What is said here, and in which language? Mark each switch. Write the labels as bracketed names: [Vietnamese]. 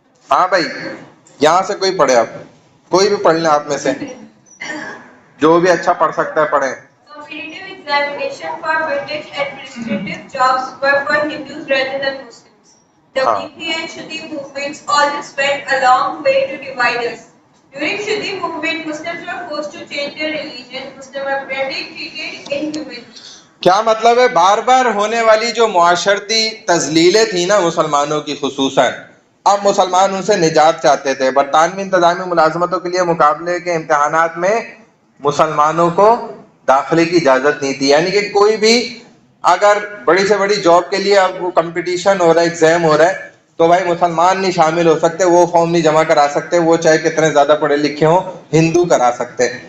[Urdu] ہاں بھائی یہاں سے کوئی پڑھے, آپ کوئی بھی پڑھ لیں آپ میں سے, جو بھی اچھا پڑھ سکتا ہے پڑھیں. [English] Competitive examination for British administrative jobs were for Hindus rather than Muslims. The Weekly and Shuddhi movements all this went a long way to divide us. During Shuddhi movement, Muslims were forced to change their religion. Muslims were brutally treated inhumanly. [Urdu] کیا مطلب ہے؟ بار بار ہونے والی جو معاشرتی تذلیلیں تھیں نا مسلمانوں کی خصوصاً, اب مسلمان ان سے نجات چاہتے تھے. برطانوی انتظامی ملازمتوں کے لیے مقابلے کے امتحانات میں مسلمانوں کو داخلے کی اجازت نہیں تھی, یعنی کہ کوئی بھی اگر بڑی سے بڑی جاب کے لیے اب وہ کمپٹیشن ہو رہا ہے, ایگزام ہو رہا ہے, تو بھائی مسلمان نہیں شامل ہو سکتے, وہ فارم نہیں جمع کرا سکتے, وہ چاہے کتنے زیادہ پڑھے لکھے ہوں, ہندو کرا سکتے.